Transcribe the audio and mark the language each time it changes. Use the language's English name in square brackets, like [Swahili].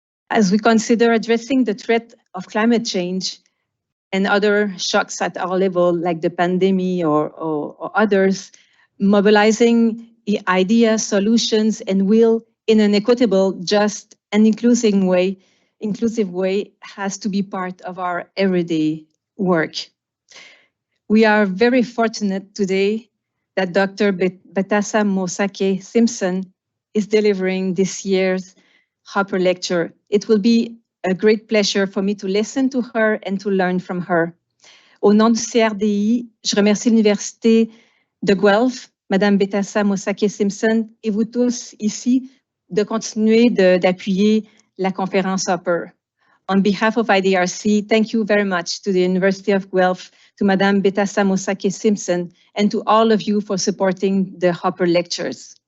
[English] As we consider addressing the threat of climate change and other shocks at our level, like the pandemic or others, mobilizing ideas, solutions, and will in an equitable, just, and inclusive way has to be part of our everyday work. We are very fortunate today that Dr. Betasa Mosake Simpson is delivering this year's Hopper Lecture. It will be a great pleasure for me to listen to her and to learn from her. [French] Au nom du CRDI, je remercie l'Université de Guelph, Madame Betasa Mosake Simpson, et vous tous ici de continuer d'appuyer la conférence Hopper. [English] On behalf of IDRC, thank you very much to the University of Guelph, to Madame Betasa Mosake Simpson, and to all of you for supporting the Hopper Lectures.